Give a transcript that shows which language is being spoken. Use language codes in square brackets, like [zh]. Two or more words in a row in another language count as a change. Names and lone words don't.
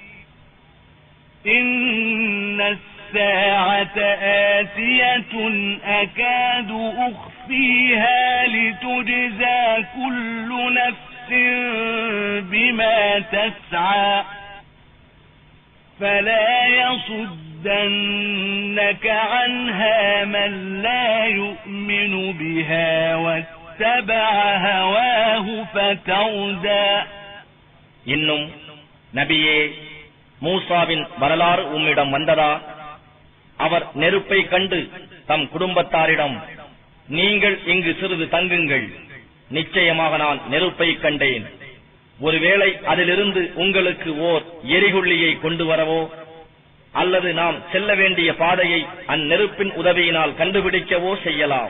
[ar] إن الساعة آتية أكاد أخفيها لتجزى كل نفس بما تسعى فلا يصدنك عنها من لا يؤمن بها واتبع هواه فتردى. [ta] இன்னும் நபியே, மூசாவின் வரலாறு உம்மிடம் வந்ததா? அவர் நெருப்பை கண்டு தம் குடும்பத்தாரிடம், நீங்கள் இங்கு சிறிது தங்குங்கள், நிச்சயமாக நான் நெருப்பை கண்டேன், ஒருவேளை அதிலிருந்து உங்களுக்கு ஓர் எரிகுள்ளியை கொண்டு வரவோ அல்லது நாம் செல்ல வேண்டிய பாதையை அந்நெருப்பின் உதவியினால் கண்டுபிடிக்கவோ செய்யலாம்.